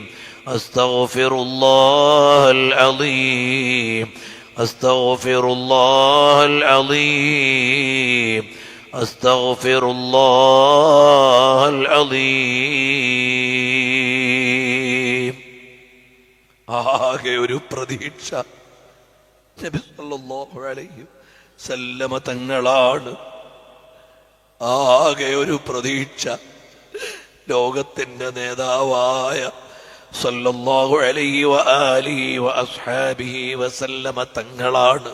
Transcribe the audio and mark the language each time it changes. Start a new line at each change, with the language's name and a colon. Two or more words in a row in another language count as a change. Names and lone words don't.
Arabic: أستغفر الله العظيم. أستغفر الله العظيم. أستغفر الله العظيم.
Malayalam: ആകെ ഒരു പ്രതീക്ഷ നബി
Arabic: صلى الله عليه وسلم
Malayalam: തങ്ങളാണ്. ആകെ ഒരു പ്രതീക്ഷ ലോകത്തിന്റെ നേതാവായ
Arabic: صلى الله عليه وآله وأصحابه وسلم
Malayalam: തങ്ങളാണ്.